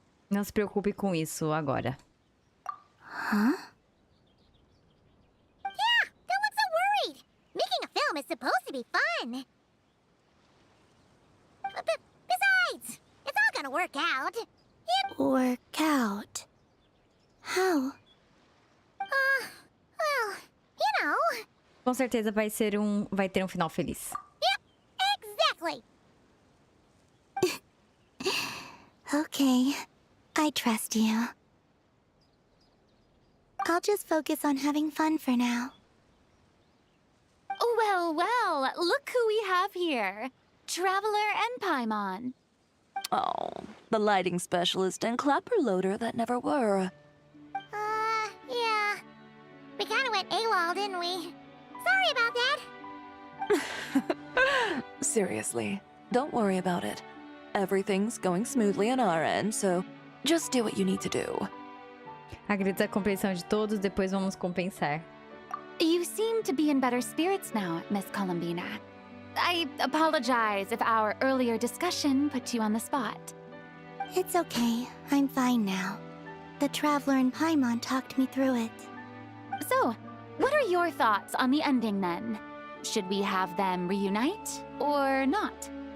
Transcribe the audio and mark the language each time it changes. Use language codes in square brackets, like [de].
[pt] Não se preocupe com isso agora. Huh? [en] Yeah, don't look so worried. Making a film is supposed to be fun. But besides, it's all gonna work out. Work out? How? Well, you know. [pt] Com certeza vai ter um final feliz. [en] Yep, exactly. Okay, I trust you. I'll just focus on having fun for now. Well, well, look who we have here. Traveler and Paimon. Oh, the lighting specialist and clapper loader that never were. Yeah. We kinda went AWOL, didn't we? Sorry about that. Seriously, don't worry about it. Everything's going smoothly on our end, so just do what you need to do. [pt] Agradeço a compreensão de todos, depois vamos compensar. [en] You seem to be in better spirits now, Miss Columbina. I apologize if our earlier discussion put you on the spot. It's okay. I'm fine now. The Traveler and Paimon talked me through it. So, what are your thoughts on the ending then? Should we have them reunite or not?